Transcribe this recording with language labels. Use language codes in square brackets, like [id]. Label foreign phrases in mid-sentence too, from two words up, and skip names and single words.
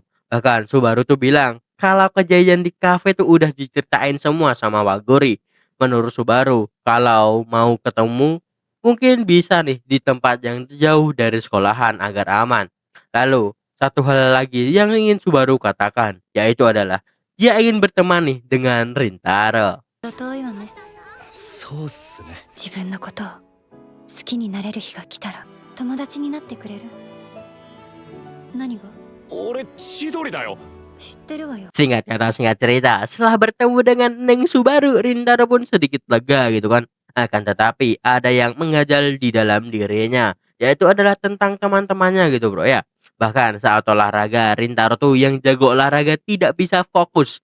[id] Bahkan Subaru tuh bilang kalau kejadian di kafe tuh udah diceritain semua sama Waguri. Menurut Subaru, kalau mau ketemu mungkin bisa nih di tempat yang jauh dari sekolahan agar aman. Lalu satu hal lagi yang ingin Subaru katakan, yaitu adalah dia ingin berteman nih dengan Rintaro. [ja] 遠いわね。そうっすね。自分のことを好きになれる日が来たら友達になってくれる？何が？俺千鳥だよ。知ってるわよ。 [id] Singkat kata singkat cerita, setelah bertemu dengan Neng Subaru, Rintaro pun sedikit lega gitu kan. Akan tetapi ada yang mengganjal di dalam dirinya, yaitu adalah tentang teman-temannya gitu, bro ya. Bahkan saat olahraga, Rintaro tuh yang jago olahraga tidak bisa fokus.